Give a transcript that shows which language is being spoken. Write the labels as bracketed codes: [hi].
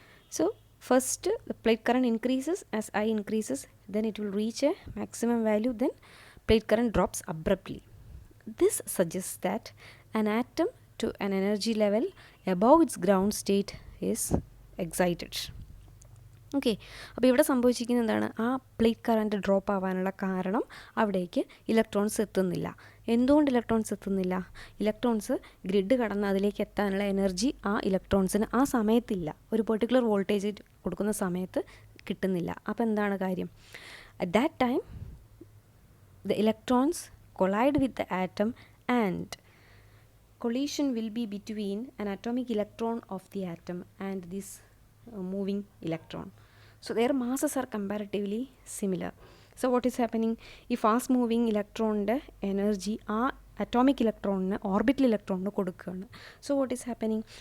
[en] So first the plate current increases as I increases, then it will reach a maximum value, then plate current drops abruptly. This suggests that an atom to an energy level above its ground state is excited. [ml] Okay, അപ്പോൾ ഇവിടെ സംഭവിച്ചിരിക്കുന്നത് എന്താണ്? ആ plate current drop ആവാനുള്ള കാരണം അവിടേക്ക് electrons എത്തുന്നില്ല. എന്തുകൊണ്ട് ഇലക്ട്രോൺസ് എത്തുന്നില്ല? ഇലക്ട്രോൺസ് ഗ്രിഡ് കടന്ന് അതിലേക്ക് എത്താനുള്ള എനർജി ആ ഇലക്ട്രോൺസിന് ആ സമയത്തില്ല, ഒരു പെർട്ടിക്കുലർ വോൾട്ടേജ് കൊടുക്കുന്ന സമയത്ത് കിട്ടുന്നില്ല. അപ്പോൾ എന്താണ് കാര്യം? [en] At that time the electrons collide with the atom and collision will be between an atomic electron of the atom and this moving electron. So their masses are comparatively similar. So what is happening? [ml] ഈ fast moving ഇലക്ട്രോണിൻ്റെ energy ആ atomic ഇലക്ട്രോണിന് orbital ഇലക്ട്രോണിന് കൊടുക്കുകയാണ്. [en] So what is happening?